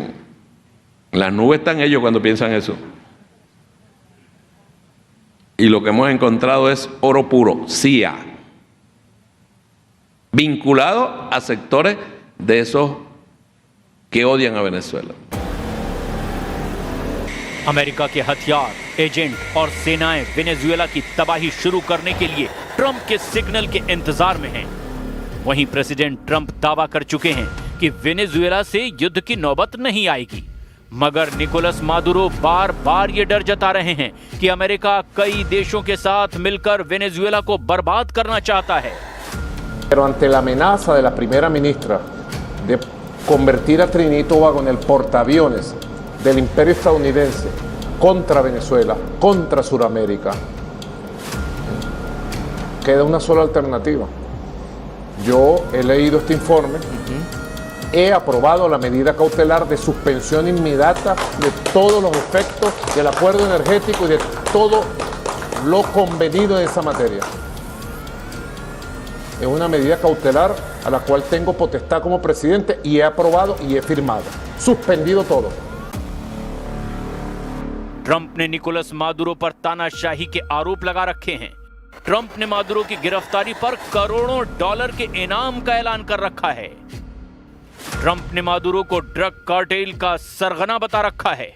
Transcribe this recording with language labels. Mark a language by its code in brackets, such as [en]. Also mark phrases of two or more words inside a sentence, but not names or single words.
[es] En las nubes están ellos cuando piensan eso. Y lo que hemos encontrado es oro puro, CIA, vinculado a sectores de esos que odian a Venezuela. [hi] अमेरिका के हथियार, एजेंट और सेनाएं वेनेजुएला की तबाही शुरू करने के लिए ट्रंप के सिग्नल के इंतजार में हैं। वहीं प्रेसिडेंट ट्रंप दावा कर चुके हैं कि वेनेजुएला से युद्ध की नौबत नहीं आएगी, मगर निकोलस मादुरो बार बार ये डर जता रहे हैं कि अमेरिका कई देशों के साथ मिलकर वेनेजुएला को बर्बाद करना चाहता है। [es] Pero ante la amenaza de la primera ministra de convertir a Trinidad y Tobago en el portaaviones del imperio estadounidense contra Venezuela, contra Sudamérica, queda una sola alternativa. Yo he leído este informe, he aprobado la medida cautelar de suspensión inmediata de todos los efectos del acuerdo energético y de todo lo convenido en esa materia. Es una medida cautelar a la cual tengo potestad como presidente y he aprobado y he firmado. Suspendido todo. [hi] ट्रंप ने निकोलस मादुरो पर तानाशाही के आरोप लगा रखे हैं। ट्रंप ने मादुरो की गिरफ्तारी पर करोड़ों डॉलर के इनाम का ऐलान कर रखा है। ट्रंप ने मादुरो को [en] drug cartel [hi] का सरगना बता रखा है।